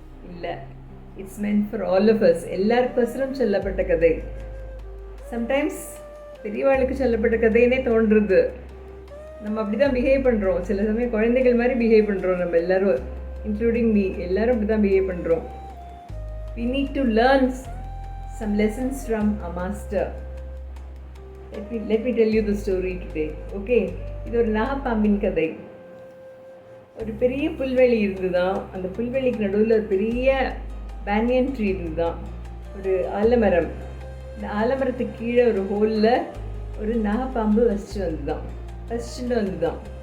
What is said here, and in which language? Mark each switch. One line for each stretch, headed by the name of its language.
English: இல்லை, it's meant for all of us.
Tamil: எல்லாருக்கோசரம் சொல்லப்பட்ட கதை. சம்டைம்ஸ் பெரியவாளுக்கு சொல்லப்பட்ட கதைன்னே தோன்றுறது. நம்ம அப்படி தான் பிஹேவ் பண்ணுறோம். சில சமயம் குழந்தைகள் மாதிரி பிஹேவ் பண்ணுறோம். நம்ம எல்லோரும், இன்க்ளூடிங் மீ, எல்லோரும் அப்படி தான் பிஹேவ் பண்ணுறோம்.
English: We need to learn some lessons from our master. Let me tell you the story today.
Tamil: Okay, இது ஒரு நாகப்பாம்பின் கதை. ஒரு பெரிய புல்வெளி இருந்துதான். அந்த புல்வெளிக்கு நடுவில் ஒரு பெரிய பேனியன் ட்ரீ இருந்துதான், ஒரு ஆலமரம். இந்த ஆலமரத்துக்கு கீழே ஒரு ஹோலில் ஒரு நாகப்பாம்பு வசிச்சுட்டு வந்துதான்.